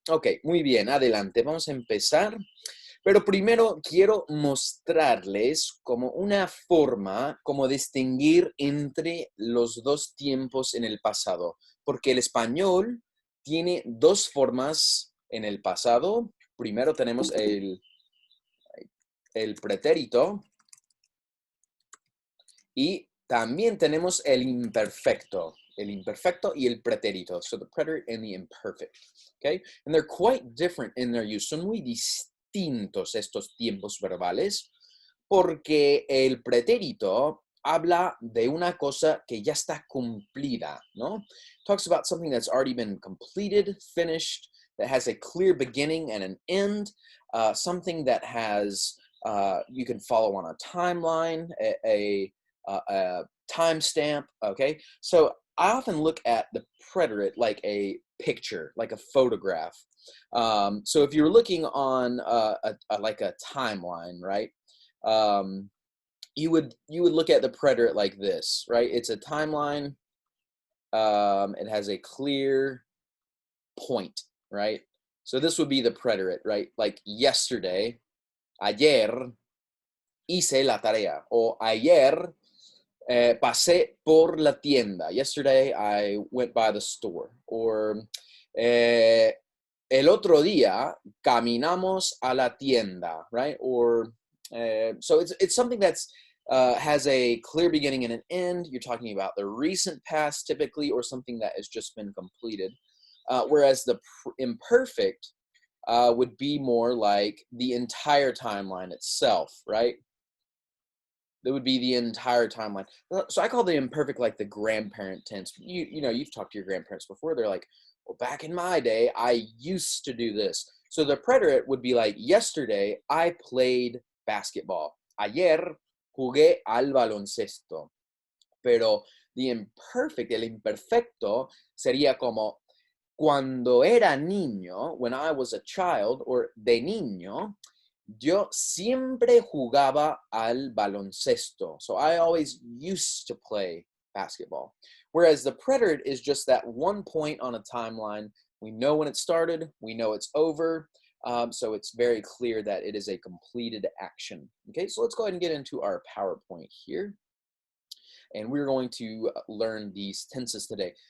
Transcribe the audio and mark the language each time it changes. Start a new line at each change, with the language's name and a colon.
Spanish: Ok, muy bien, adelante, vamos a empezar. Pero primero quiero mostrarles como una forma, como distinguir entre los dos tiempos en el pasado, porque el español tiene dos formas en el pasado. Primero tenemos el pretérito y también tenemos el imperfecto y el pretérito.
English: So the preterite and the imperfect, okay? And they're quite different in their use.
Spanish: Son muy distintos estos tiempos verbales porque el pretérito habla de una cosa que ya está cumplida, ¿no?
English: Talks about something that's already been completed, finished, that has a clear beginning and an end, something that has, you can follow on a timeline, a timestamp, okay? So I often look at the preterite like a picture, like a photograph. So if you're looking on like a timeline, right? Um, you would look at the preterite like this, right? It's a timeline. It has a clear point, right? So this would be the preterite, right? Like yesterday,
Spanish: ayer hice la tarea, o ayer pasé por la tienda.
English: Yesterday, I went by the store.
Spanish: Or el otro día, caminamos a la tienda, right?
English: Or so it's something that's has a clear beginning and an end. You're talking about the recent past typically, or something that has just been completed. Whereas the imperfect would be more like the entire timeline itself, right? That would be the entire timeline. So I call the imperfect like the grandparent tense. You know, you've talked to your grandparents before. They're like, well, back in my day, I used to do this. So the preterite would be like, yesterday I played basketball.
Spanish: Ayer jugué al baloncesto. Pero
English: the imperfect,
Spanish: el imperfecto, sería como cuando era niño,
English: when I was a child,
Spanish: or de niño, yo siempre jugaba al baloncesto.
English: So I always used to play basketball. Whereas the preterite is just that one point on a timeline. We know when it started, we know it's over. So it's very clear that it is a completed action. Okay, so let's go ahead and get into our PowerPoint here. And we're going to learn these tenses today.